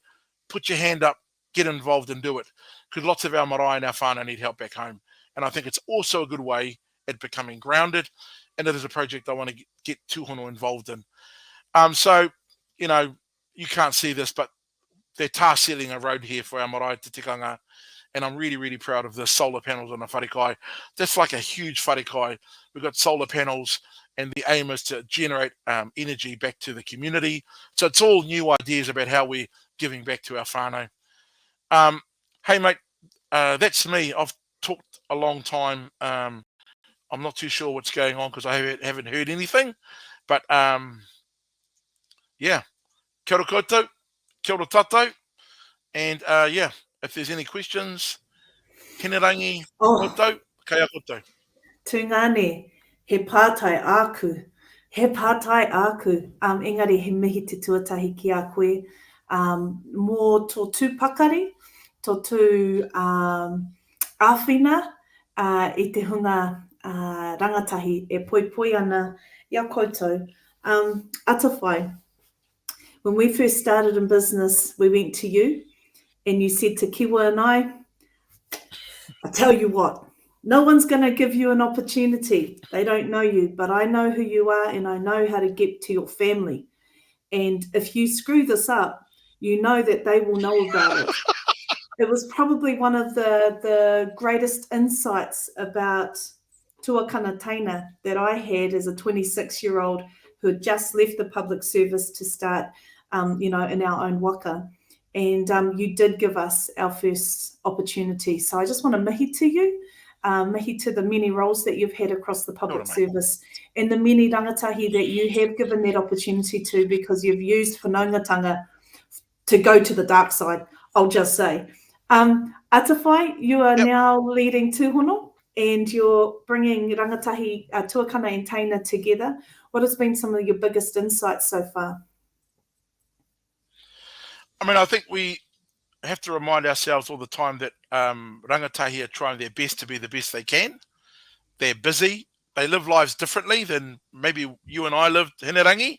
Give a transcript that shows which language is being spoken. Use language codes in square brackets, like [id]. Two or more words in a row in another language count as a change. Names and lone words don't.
[en] Put your hand up, get involved and do it. Because lots of our marae and our whānau need help back home. And I think it's also a good way at becoming grounded. And it is a project I want to get Tūhono involved in. So, you can't see this, but they're tar sealing a road here for our [mi] marae te tikanga. [en] And I'm really, really proud of the solar panels on the wharekai. That's like a huge wharekai. We've got solar panels, and the aim is to generate energy back to the community. So it's all new ideas about how we're giving back to our whānau. Hey, mate, that's me. I've talked a long time. I'm not too sure what's going on because I haven't heard anything. But, yeah, [mi] kia ora koutou, kia ora tātou. [en] And, if there's any questions, [mi] hene rangi koutou, kaya koutou. Tūngane, he pātai āku. He pātai āku. Engari he mihi te tuatahi ki a koe. Mō tō tūpakari, tō tū āwhina, I te hunga rangatahi e poipoia ana I a koutou. [en] Atawhai, when we first started in business, we went to you and you said to Kiwa and I tell you what, no one's going to give you an opportunity. They don't know you, but I know who you are and I know how to get to your family. And if you screw this up, you know that they will know about it. It was probably one of the greatest insights about [mi] tuakana taina [en] that I had as a 26-year-old who had just left the public service to start, in our own waka. And you did give us our first opportunity. So I just want to mihi to you, mihi to the many roles that you've had across the public service and the many rangatahi that you have given that opportunity to, because you've used whanaungatanga to go to the dark side, I'll just say. Atawhai, you are now leading Tūhono and you're bringing [mi] rangatahi, tuakana [en] and taina together. What has been some of your biggest insights so far? I mean, I think we have to remind ourselves all the time that rangatahi are trying their best to be the best they can. They're busy. They live lives differently than maybe you and I lived hinerangi.